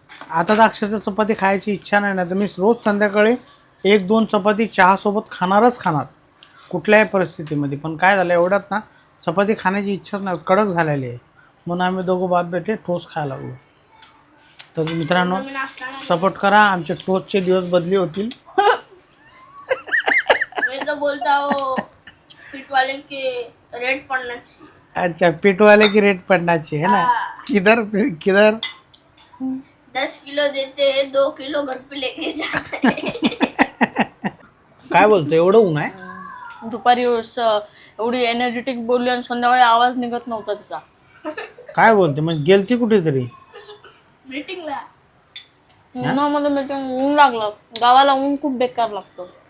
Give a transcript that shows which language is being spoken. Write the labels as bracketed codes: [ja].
[mr] आता तर अक्षरशः चपाती खायची इच्छा नाही ना, तर मी रोज संध्याकाळी 1-2 चपाती चहासोबत खाणारच खाणार कुठल्याही परिस्थितीमध्ये. पण काय झालं, एवढ्यात ना चपाती खाण्याची इच्छाच नाही, कडक झालेली आहे. म्हणून आम्ही दोघं [hi] बाप बेटे [mr] टोस्ट खायला लागलो. तर मित्रांनो, सपोर्ट करा, आमचे टोस्टचे दिवस बदली होतील. [hi] मैं तो बोलता हूँ पीठ वाले के रेट पड़ना चाहिए. अच्छा, पीठ वाले की रेट पड़ना चाहिए है ना. किधर किधर 10 किलो देते हैं, 2 किलो घर पे लेके जाते हैं. [mr] काय बोलतो, एवढं ऊन आहे? दुपारी एवढी एनर्जेटिक बोलली आणि संध्याकाळी आवाज निघत नव्हता तिचा. काय बोलते, म्हणजे गेलती कुठेतरी मीटिंगला. उन्हामध्ये मीटिंग, ऊन लागलं. गावाला ऊन खूप बेकार लागतो.